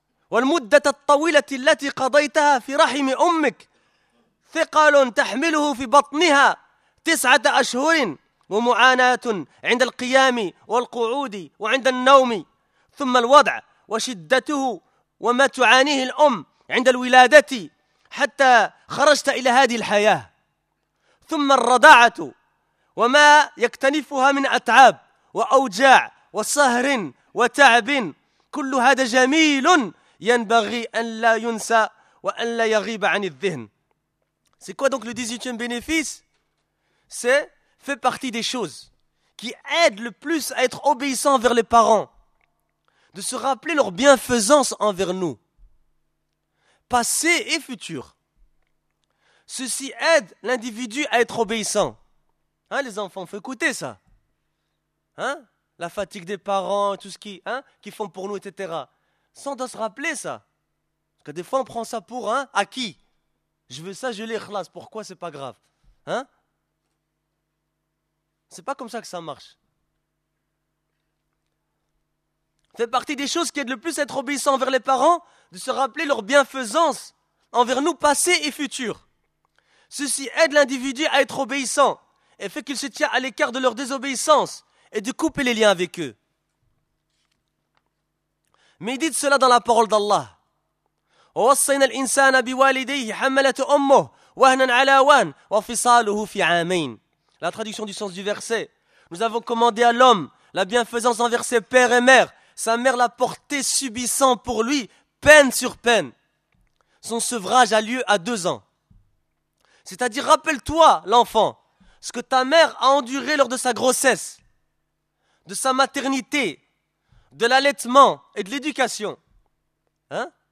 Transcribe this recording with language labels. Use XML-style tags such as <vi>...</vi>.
<ar>wa al-muddata at-tawilati allati qadaytaha fi rahimi ummik, thiqalun tahmiluhu fi batniha, 9 أشهر ومعاناة عند القيام والقعود وعند النوم ثم الوضع وشدته وما تعانيه الأم عند الولادة حتى خرجت إلى هذه الحياة ثم الرضاعة وما يكتنفها من أتعاب وأوجاع وسهر وتعب كل هذا جميل ينبغي أن لا ينسى وأن لا يغيب عن الذهن.</ar> <fr>C'est quoi donc le 18e bénéfice? C'est fait partie des choses qui aident le plus à être obéissant envers les parents, de se rappeler leur bienfaisance envers nous, passé et futur. Ceci aide l'individu à être obéissant. Hein, les enfants, faut écouter ça. Hein, la fatigue des parents, tout ce qui, hein, qu'ils font pour nous, etc. Sans de se rappeler ça. Parce que des fois, on prend ça pour hein, acquis. Je veux ça, je l'ai, khlas. Pourquoi c'est pas grave? Hein? C'est pas comme ça que ça marche. Fait partie des choses qui aident le plus à être obéissant envers les parents, de se rappeler leur bienfaisance envers nous, passé et futur. Ceci aide l'individu à être obéissant et fait qu'il se tient à l'écart de leur désobéissance et de couper les liens avec eux. Médite cela dans la parole d'Allah.</fr> <ar>« وَوَصَّيْنَا الْإِنسَانَ بِوَالِدَيْهِ حَمَّلَتُ أُمُّهُ وَهْنًا عَلَى وَهْنٍ وَفِصَالُهُ فِي عَامَيْنِ. »</ar> <fr>La traduction du sens du verset. Nous avons commandé à l'homme la bienfaisance envers ses pères et mères. Sa mère l'a porté subissant pour lui, peine sur peine. Son sevrage a lieu à 2 ans. C'est-à-dire, rappelle-toi, l'enfant, ce que ta mère a enduré lors de sa grossesse, de sa maternité, de l'allaitement et de l'éducation. Hein?</fr>